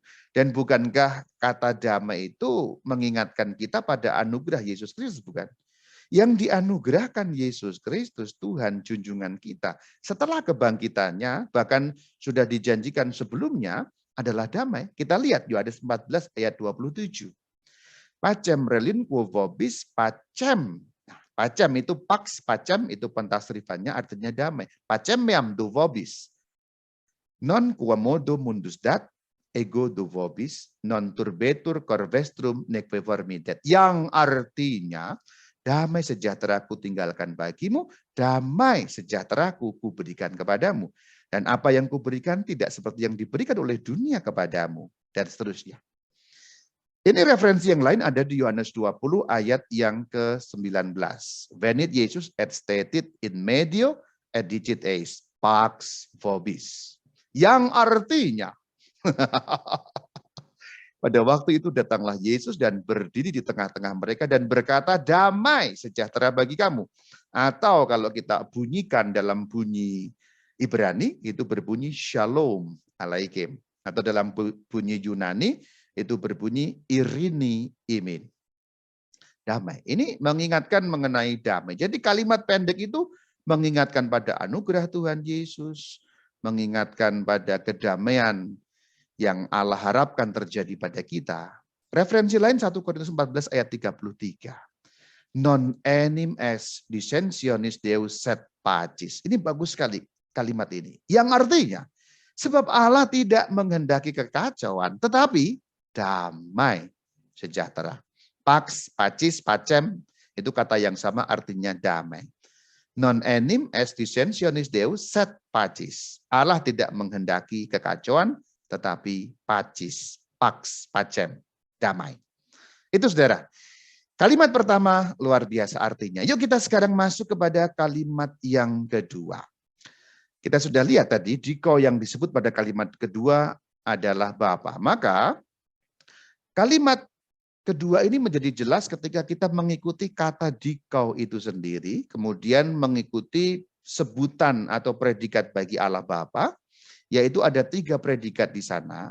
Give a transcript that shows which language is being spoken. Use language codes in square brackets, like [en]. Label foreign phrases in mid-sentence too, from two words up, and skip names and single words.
[id] Dan bukankah kata damai itu mengingatkan kita pada anugerah Yesus Kristus, bukan? Yang dianugerahkan Yesus Kristus, Tuhan junjungan kita. Setelah kebangkitannya, bahkan sudah dijanjikan sebelumnya, adalah damai. Kita lihat Yohanes 14 ayat 27. [la] Pacem relin quo vobis pacem. [id] Nah, pacem itu pax, pacem itu pentasrifannya artinya damai. [la] Pacem meam do vobis. Non quomodo mundus dat, ego do vobis, non turbetur corvestrum neque formidet. [id] Yang artinya, damai sejahtera ku tinggalkan bagimu, damai sejahtera ku berikan kepadamu. Dan apa yang kuberikan tidak seperti yang diberikan oleh dunia kepadamu. Dan seterusnya. Ini referensi yang lain ada di Yohanes 20 ayat yang ke-19. [la] Venit Yesus et stated in medio et dicit eis, pax vobis. [id] Yang artinya, pada waktu itu datanglah Yesus dan berdiri di tengah-tengah mereka dan berkata, damai sejahtera bagi kamu. Atau kalau kita bunyikan dalam bunyi Ibrani, itu berbunyi [he] שלום עליכם. [id] Atau dalam bunyi Yunani, itu berbunyi [el] ειρήνη υμίν. [id] Damai. Ini mengingatkan mengenai damai. Jadi kalimat pendek itu mengingatkan pada anugerah Tuhan Yesus, mengingatkan pada kedamaian yang Allah harapkan terjadi pada kita. Referensi lain 1 Korintus 14 ayat 33. [la] Non enim est dissensionis Deus sed pacis. [id] Ini bagus sekali kalimat ini. Yang artinya, sebab Allah tidak menghendaki kekacauan, tetapi damai sejahtera. [la] Pax, pacis, pacem, [id] itu kata yang sama artinya damai. [la] Non enim est dissensionis Deus sed pacis. [id] Allah tidak menghendaki kekacauan, tetapi [la] pacis, pax, pacem, [id] damai. Itu saudara. Kalimat pertama luar biasa artinya. Yuk kita sekarang masuk kepada kalimat yang kedua. Kita sudah lihat tadi, diko yang disebut pada kalimat kedua adalah Bapa. Maka kalimat kedua ini menjadi jelas ketika kita mengikuti kata dikau itu sendiri, kemudian mengikuti sebutan atau predikat bagi Allah Bapa, yaitu ada 3 predikat di sana.